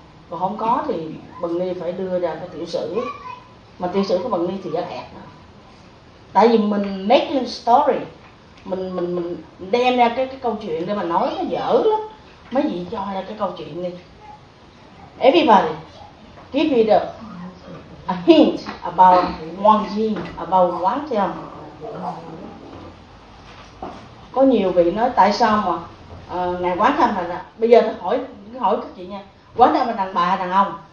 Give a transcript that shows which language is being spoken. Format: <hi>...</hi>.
<vi>Còn không có thì Bần Ni phải đưa ra cái tiểu sử. Mà tiểu sử của Bần Ni thì rất ẹt. Tại vì mình</vi> <en>make a story.</en> <vi>Mình đem ra cái câu chuyện để mà nói nó dở lắm. Mấy vị cho ra cái câu chuyện đi.</vi> <en>Everybody, give me a hint about Wang Jing, about Quán Thế Âm.</en> <vi>Có nhiều vị nói tại sao mà Ngài Quán Thế Âm là bây giờ tôi hỏi các chị nha. Quán Thế Âm là đàn bà hay đàn ông?</vi>